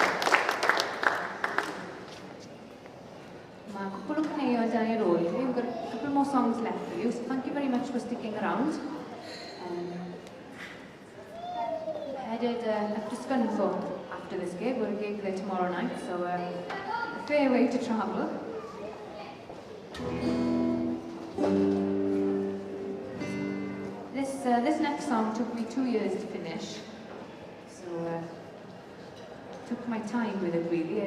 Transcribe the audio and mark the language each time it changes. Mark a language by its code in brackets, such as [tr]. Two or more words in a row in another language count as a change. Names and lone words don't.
[cy] Mae cwpl o caneuon dan i'r ôl i chi. [en] We've got a couple more songs left for you, so thank you very much for sticking around. up to Scunthorpe after this gig. We're a gig there tomorrow night, so a fair way to travel. This next song took me 2 years to finish, so took my time with it really.